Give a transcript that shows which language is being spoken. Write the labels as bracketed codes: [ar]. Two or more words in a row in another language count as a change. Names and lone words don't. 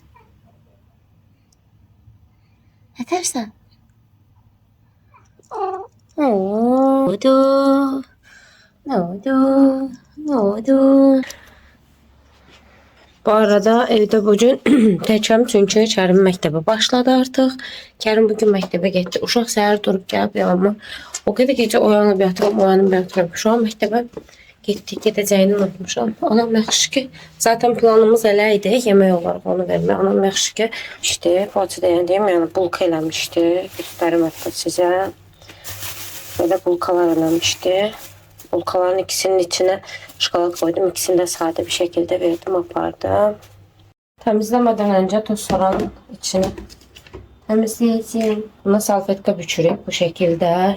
[tr] Ne dersen? Ne oldu? Ne oldu? Ne oldu? [az] Bu arada [tr] evde bugün [az] təkəm çünkü Kərim məktəbə başladı artıq. Kərim bugün məktəbə getdi. Uşaq səhər durub gəlib yanıma. [tr] O kadar gece [az] oyanıb yatıram. [tr] Şu an [az] məktəbə gedəcəyini unutmuşam. Anam yaxşı ki, zaten planımız elə idi, yemək olaraq onu vermək. Anam yaxşı ki, işte bacı deyəndiyim, yəni bulka eləmişdi. Göstərim hətta sizə. Böyle bulkalar eləmişdi. [tr] Bulkaların ikisinin içine şokolad koydum. İkisini de sade bir şekilde verdim, apardım. Temizlemeden önce toz soranın içini temizleyeceğim. [az] Buna salfetka bükürük [tr] bu şekilde.